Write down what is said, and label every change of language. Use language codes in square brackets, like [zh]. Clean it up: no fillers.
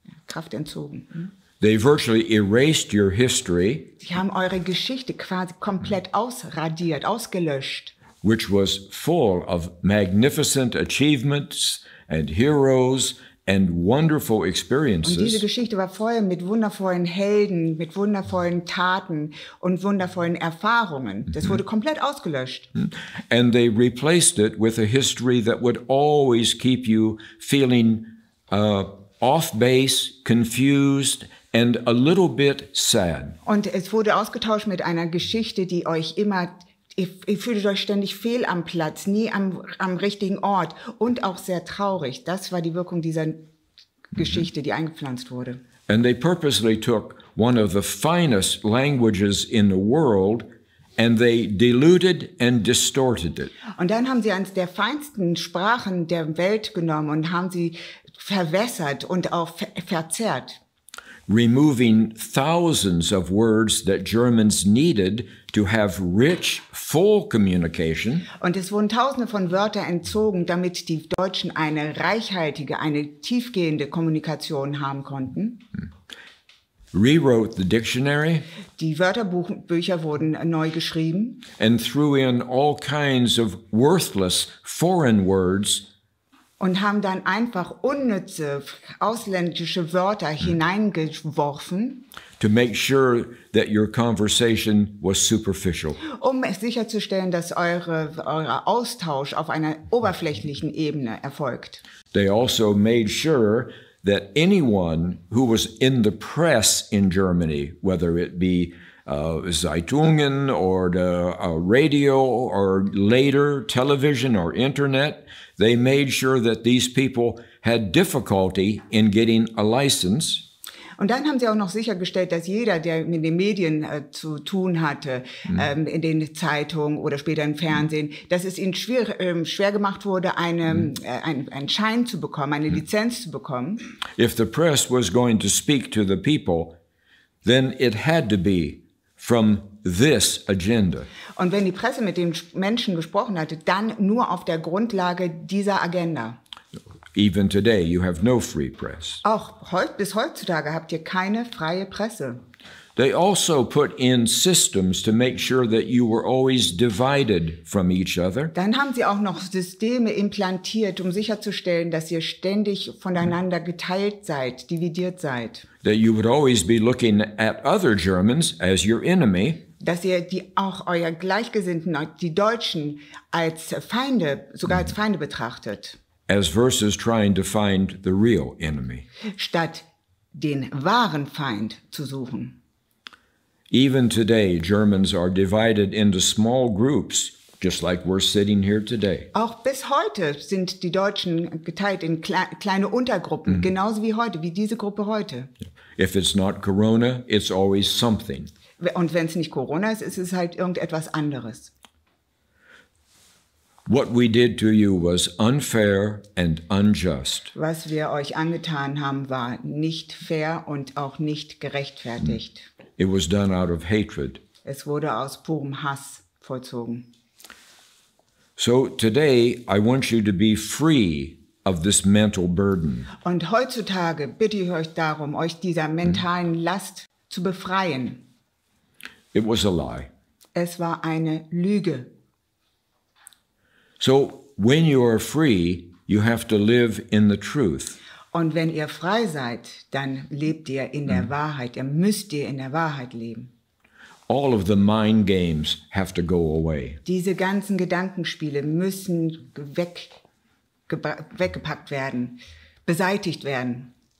[de] Kraft entzogen. [en] They virtually erased your history, [de] Sie haben eure Geschichte quasi komplett ausradiert, ausgelöscht. [en] which was full of magnificent achievements and heroes and wonderful [de] Und diese [en] experiences. [de] Geschichte war voll mit wundervollen Helden, mit wundervollen Taten und wundervollen Erfahrungen. Das wurde komplett ausgelöscht. [en] And they replaced it with a history that would always keep you feeling off base, confused, and a little bit sad. [de] Und es wurde ausgetauscht mit einer Geschichte, die euch immer, ihr fühltet euch ständig fehl am Platz, nie am richtigen Ort und auch sehr traurig. Das war die Wirkung dieser Geschichte, die eingepflanzt wurde. [en] And they purposely took one of the finest languages in the world and they diluted and distorted it. [de] Und dann haben sie eines der feinsten Sprachen der Welt genommen und haben sie verwässert und auch verzerrt. [en] Removing thousands of words that Germans needed to have rich, full communication. [de] Und es wurden Tausende von Wörtern entzogen, damit die Deutschen eine reichhaltige, eine tiefgehende Kommunikation haben konnten. [en] Rewrote the dictionary [de] Die Wörterbücher wurden neu geschrieben [en] and threw in all kinds of worthless foreign words [de] und haben dann einfach unnütze ausländische Wörter hineingeworfen, [en] to make sure that your conversation was superficial. [de] um sicherzustellen, dass euer Austausch auf einer oberflächlichen Ebene erfolgt. [en] They also made sure that anyone who was in the press in Germany, whether it be Zeitungen or the radio or later television or internet, they made sure that these people had difficulty in getting a license. [de] Und dann haben sie auch noch sichergestellt, dass jeder, der mit den Medien zu tun hatte, in den Zeitungen oder später im Fernsehen, dass es ihnen schwer gemacht wurde, einen Schein zu bekommen, eine Lizenz zu bekommen. [en] If the press was going to speak to the people, then it had to be from this agenda. [de] Und wenn die Presse mit den Menschen gesprochen hatte, dann nur auf der Grundlage dieser Agenda. [en] Even today, you have no free press. [de] Auch bis heutzutage habt ihr keine freie Presse. [en] They also put in systems to make sure that you were always divided from each other. [de] Dann haben sie auch noch Systeme implantiert, um sicherzustellen, dass ihr ständig voneinander geteilt seid, dividiert seid. [en] That you would always be looking at other Germans as your enemy. [de] Dass ihr auch euer Gleichgesinnten, die Deutschen, als Feinde, sogar als Feinde betrachtet. [en] As versus trying to find the real enemy. [de] Statt den wahren Feind zu suchen. [en] Even today, Germans are divided into small groups just like we're sitting here today. [de] Auch bis heute sind die Deutschen geteilt in kleine Untergruppen, genauso wie heute, wie diese Gruppe heute. [en] If it's not Corona, it's always something. [de] Und wenn es nicht Corona ist, ist es halt irgendetwas anderes. [en] What we did to you was unfair and unjust. [de] Was wir euch angetan haben, war nicht fair und auch nicht gerechtfertigt. [en] It was done out of hatred. [de] Es wurde aus purem Hass vollzogen. [en] So today, I want you to be free of this mental burden. [de] Und heutzutage bitte ich euch darum, euch dieser mentalen Last zu befreien. [en] It was a lie. [de] Es war eine Lüge. [en] So when you are free, you have to live in the truth. [de] Und wenn ihr frei seid, dann lebt ihr in der Wahrheit. Ihr müsst in der Wahrheit leben. [en] All of the mind games have to go away. [de] Diese ganzen Gedankenspiele müssen weggepackt werden, beseitigt werden.